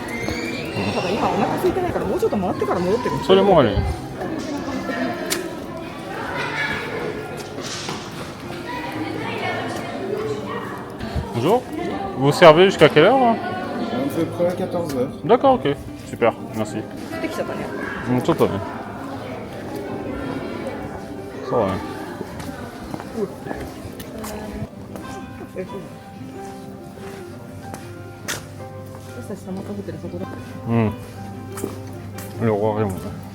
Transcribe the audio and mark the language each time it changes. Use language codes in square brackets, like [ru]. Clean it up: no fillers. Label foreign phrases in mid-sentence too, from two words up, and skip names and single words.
[ja] ただ今お腹空いてないからもうちょっと回ってから戻ってる。それもある。 [fr] Bonjour. Vous servez jusqu'à quelle heure? On fait prêt à 14h. D'accord, ok. Super, merci. [ja] 降ってきちゃったね。ちょっとね。 そうだね。私たちたまったホテルそこだ。うん。よくわかるもんね。